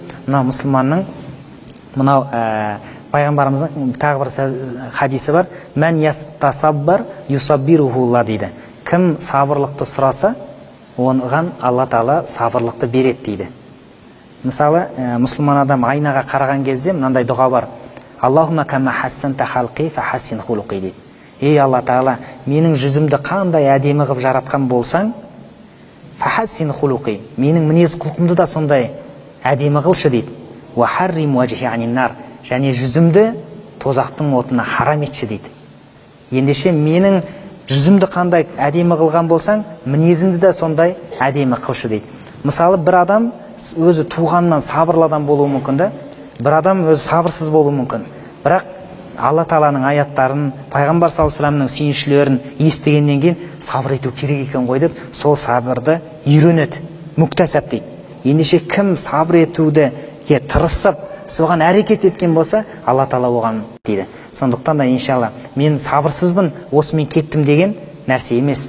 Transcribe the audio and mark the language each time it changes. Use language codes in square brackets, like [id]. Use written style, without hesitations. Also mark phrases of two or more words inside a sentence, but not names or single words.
[kk] Мына мұсылманның, мынау пайғамбарымыздың тағы бір хадисі бар: [ar] من يتصبر يصبره الله [kk] дейді. Кім сабырлықты сұраса, оған Алла Тағала сабырлықты береді дейді. Мысалы, мұсылман адам айнаға қараған кезде мынандай дұға бар: [ar] اللهم كما حسنت خلقي فحسن خلقي дейді. [kk] Ей Алла Тағала, менің жүзімді қандай әдемі қылып жаратқан болсаң, [ar] فحسن خلقي, [kk] менің мінез құлқымды да сондай әдемі қылшы дейді. [ar] وحرم وجهي عن النار, [kk] және жүзімді тозақтың отына харам етші дейді. Ендеше менің жүзімді қандай әдемі қылған болсаң, мінезімді де сондай әдемі қылшы дейді. Мысалы, бір адам өзі туғаннан сабырлы адам болуы мүмкін да, бір адам өзі сабырсыз болуы мүмкін. Бірақ Алла Тағаланың аяттарын, пайғамбар [ar] صلى الله عليه وسلم [kk] сүйіншілерін естігеннен кейін сабыр ету керек екен ғой деп, сол сабырды үйренеді, мүктәсәп дейді. Ендеше кім сабыр етуді тырысып, соған әрекет еткен болса, Алла Тағала оған дейді. Сондықтан да иншалла мен сабырсызбын, осымен кеттім деген нәрсе емес.